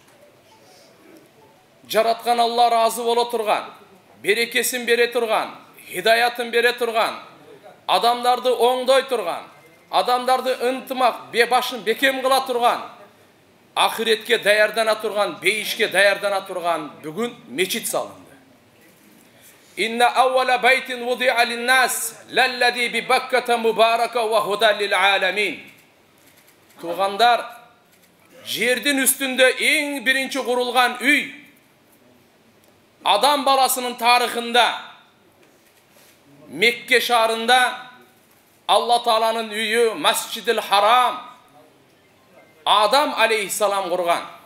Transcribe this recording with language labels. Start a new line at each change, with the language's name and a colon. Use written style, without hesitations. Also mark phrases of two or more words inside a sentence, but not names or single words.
Kyrgyz: Жараткан Алла разы боло турган, берекесин бере турган, хидаятын бере турган, адамдарды оңдой турган, адамдарды ынтымак, башын бекем кыла турган, ахиретке даярдана турган, бейишке даярдана турган бүгүн мечит салынды.
Arabic: إن أول بيت وضع للناس للذي ببكة مباركا وهدى للعالمين.
Kyrgyz: Тугандар, жердин үстүндө эң биринчи курулган үй, адам баласынын тарыхында, Мекке шаарында Алла Тааланын үйү Масжидил Харам Адам алейхиссалам курган.